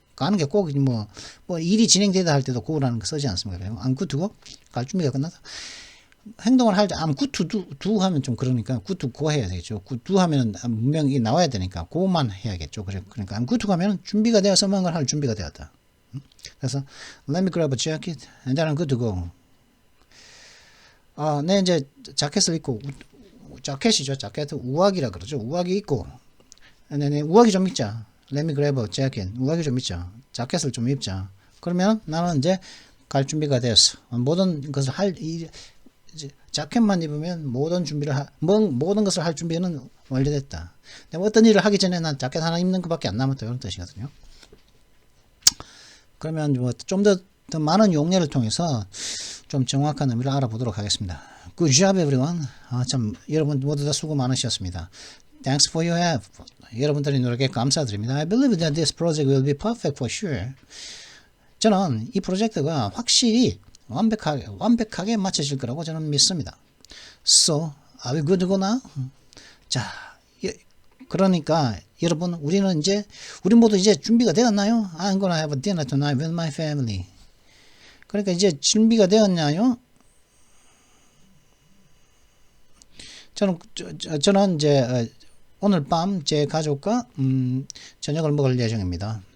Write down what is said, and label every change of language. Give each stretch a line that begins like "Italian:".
Korean: 가는 게 꼭 뭐 일이 진행되다 할 때도 go라는 거 쓰지 않습니까?
English: I'm good to go.
Korean: 갈 준비가 끝났다. 행동을 할 때
English: I'm good to do
Korean: 하면 좀 그러니까 good to go 해야 되겠죠. good to 하면 분명히 나와야 되니까 go만 해야겠죠. 그러니까 I'm good to 가면 준비가 되어서 뭔가를 할 준비가 되었다.
English: 그래서 let me grab a jacket and then I'm good to go.
Korean: 네, 이제 자켓을 입고 자켓이죠. 자켓 우아기라 그러죠. 우아기 입고 네, 우아기 좀 입자.
English: Let me grab a jacket.
Korean: 우아기 좀 입자. 자켓을 좀 입자. 그러면 나는 이제 갈 준비가 되었어. 모든 것을 이제 자켓만 입으면 모든 것을 할 준비는 완료됐다. 어떤 일을 하기 전에 난 자켓 하나 입는 것밖에 안 남았다. 이런 뜻이거든요. 그러면 뭐 좀 더 많은 용례를 통해서 좀 정확한 의미를 알아보도록 하겠습니다.
English: Good job everyone.
Korean: 참 여러분 모두 다 수고 많으셨습니다.
English: Thanks for your help.
Korean: 여러분들의 노력에 감사드립니다.
English: I believe that this project will be perfect for sure.
Korean: 저는 이 프로젝트가 확실히 완벽하게 맞춰질 거라고 저는 믿습니다.
English: So, are we good to go now?
Korean: 자, 그러니까 여러분 우리 모두 이제 준비가 되었나요?
English: I'm gonna have a dinner tonight with my family.
Korean: 그러니까 이제 준비가 되었나요? 저는 이제 오늘 밤 제 가족과 저녁을 먹을 예정입니다.